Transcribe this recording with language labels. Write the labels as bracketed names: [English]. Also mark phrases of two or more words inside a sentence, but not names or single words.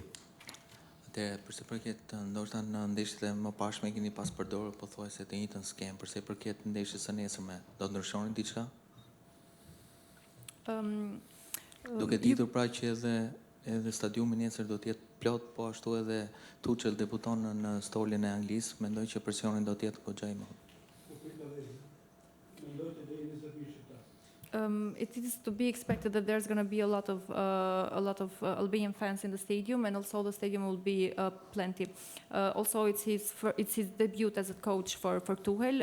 [Albanian] Përse përket ndoshta në ndeshjet e mëparshme keni pas përdorur pothuajse të njëjtën skem, përse përket ndeshjes së nesërme, do të ndryshoni diçka? Duke ditur pra që edhe stadiumi nesër do të jetë plot, po ashtu edhe Tuchel debuton në stolin e Anglisë, mendoj që presioni do të jetë goxha i madh. [English] It is to be expected that there's going to be a lot of Albanian fans in the stadium, and also the stadium will be plenty. Also, it's his debut as a coach for Tuchel.